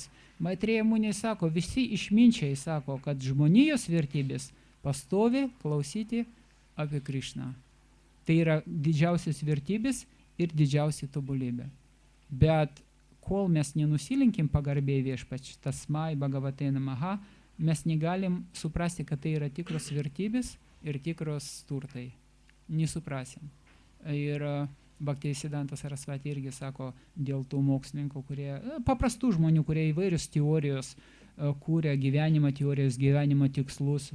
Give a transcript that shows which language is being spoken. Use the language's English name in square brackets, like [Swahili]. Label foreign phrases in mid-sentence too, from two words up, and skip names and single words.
[Lithuanian] Maitrėja Munė sako, visi išminčiai sako, kad žmonijos vertybės pastovi klausyti apie Krišną. Tai yra didžiausias vertybės ir didžiausia tobulybė. Bet kol mes nenusilenkim pagarbiai viešpačiui, [Sanskrit] तस्मै भगवते नमः, [Lithuanian] mes negalim suprasti, kad tai yra tikros vertybės ir tikros turtai. Nesuprasim. Ir Bhaktisiddhanta Sarasvati irgi sako dėl tų mokslininkų, kurie, paprastų žmonių, kurie įvairius teorijos kūrė, gyvenimo teorijos, gyvenimo tikslus.